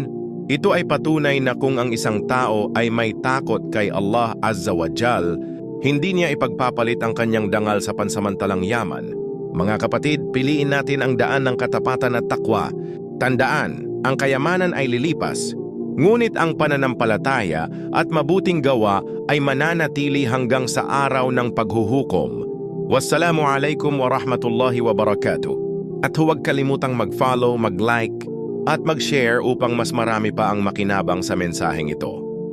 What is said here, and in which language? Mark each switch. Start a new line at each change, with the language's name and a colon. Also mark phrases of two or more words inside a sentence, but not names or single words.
Filipino: Ito ay patunay na kung ang isang tao ay may takot kay
Arabic: الله عز وجل,
Filipino: hindi niya ipagpapalit ang kanyang dangal sa pansamantalang yaman. Mga kapatid, piliin natin ang daan ng katapatan at takwa. Tandaan, ang kayamanan ay lilipas, ngunit ang pananampalataya at mabuting gawa ay mananatili hanggang sa araw ng paghuhukom.
Arabic: والسلام عليكم ورحمة الله وبركاته.
Filipino: At huwag kalimutang mag-follow, mag-like, at mag-share upang mas marami pa ang makinabang sa mensaheng ito.